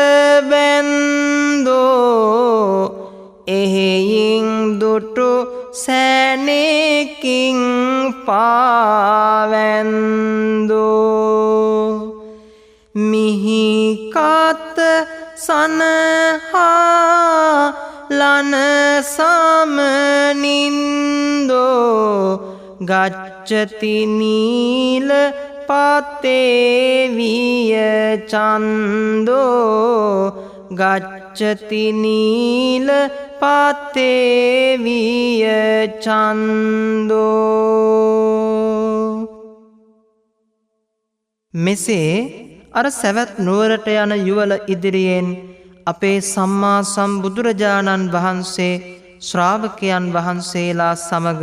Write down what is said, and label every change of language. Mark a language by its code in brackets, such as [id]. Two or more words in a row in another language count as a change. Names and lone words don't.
[si] බැන්දෝ එහෙයින් දුටු සැනෙකින් පාවැන්දෝ මිහිකත සනහා ලන සමනින්දෝ [pi] ගච්ඡති නීල පතේවිය චන්දෝ ගච්ඡති නීල පතේවිය චන්දෝ මෙසේ අර සැවැත් නුවරට යන යුවල ඉදිරියෙන් අපේ සම්මා සම්බුදුරජාණන් වහන්සේ ශ්‍රාවකයන් වහන්සේලා සමග